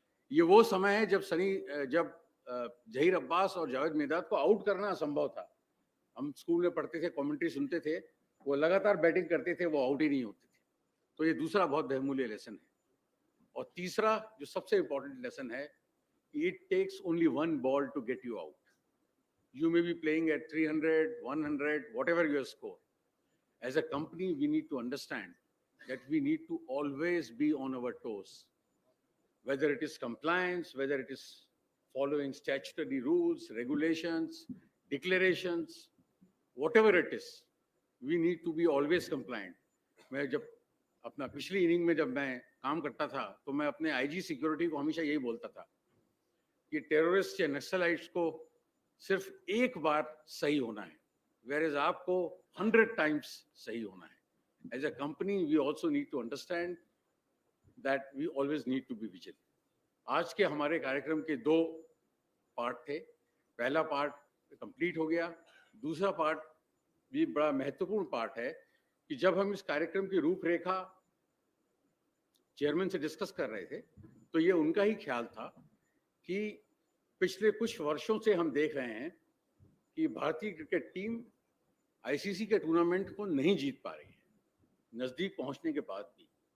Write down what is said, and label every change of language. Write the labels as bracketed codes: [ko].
[hi] ये वो समय है जब जहीर अब्बास और जावेद मिर्जाद को आउट करना असंभव था। हम स्कूल में पढ़ते थे, कमेंट्री सुनते थे, वो लगातार बैटिंग करते थे, वो आउट ही नहीं होते थे। तो ये दूसरा बहुत बहुमूल्य लेसन है। और तीसरा जो सबसे इंपॉर्टेंट लेसन है, [en] It takes only one ball to get you out. You may be playing at 300, 100, whatever your score. As a company, we need to understand that we need to always be on our toes. Whether it is compliance, whether it is following statutory rules, regulations, declarations, whatever it is, we need to be always compliant. [hi] मैं जब अपना पिछली inning में जब मैं काम करता था, तो मैं अपने आईजी सिक्योरिटी को हमेशा यही बोलता था कि टेररिस्ट या नक्सलाइट्स को सिर्फ एक बार सही होना है, whereas आपको 100 times सही होना है. [en] As a company, we also need to understand that we always need to be vigilant. [hi] आज के हमारे कार्यक्रम के 2 पार्ट थे. पहला पार्ट कंप्लीट हो गया. दूसरा पार्ट भी बड़ा महत्वपूर्ण पार्ट है कि जब हम इस कार्यक्रम की रूपरेखा चेयरमैन से डिस्कस कर रहे थे, तो ये उनका ही ख्याल था कि पिछले कुछ वर्षों से हम देख रहे हैं कि भारतीय क्रिकेट टीम आईसीसी के टूर्नामेंट को नहीं जीत पा रही है, नजदीक पहुंचने के बाद भी.